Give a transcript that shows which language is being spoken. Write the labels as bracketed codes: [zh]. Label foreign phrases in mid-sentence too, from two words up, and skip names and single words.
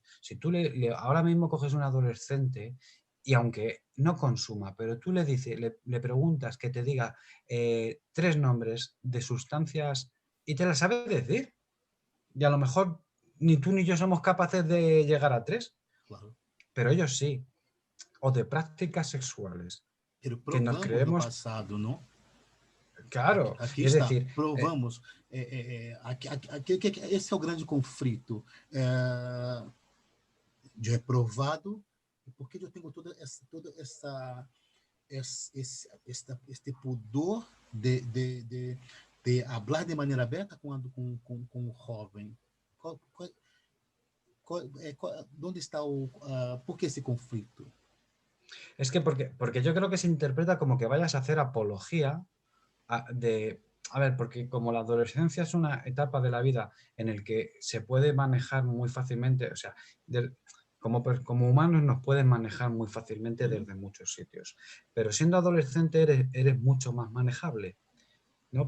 [es] Si tú ahora mismo coges un adolescente y aunque no consuma, pero tú le dices, le preguntas que te diga 3 nombres de sustancias y te las sabe decir. Y a lo mejor ni tú ni yo somos capaces de llegar a 3, Claro. pero ellos sí. O de prácticas sexuales que nos [pt] Provamos no [es] creemos, [pt] passado, não? [es] claro, [pt] Aqui [es] y es [pt] está, [es] decir, [pt] provamos. Esse é o grande conflito. De reprovado, porque eu tenho este pudor de falar de maneira aberta com o jovem. Onde está por que esse conflito? [es] es que porque yo creo que se interpreta como que vayas a hacer apología de, a ver, porque como la adolescencia es una etapa de la vida en el que se puede manejar muy fácilmente, o sea, como humanos nos pueden manejar muy fácilmente desde muchos sitios, pero siendo adolescente eres mucho más manejable, ¿no?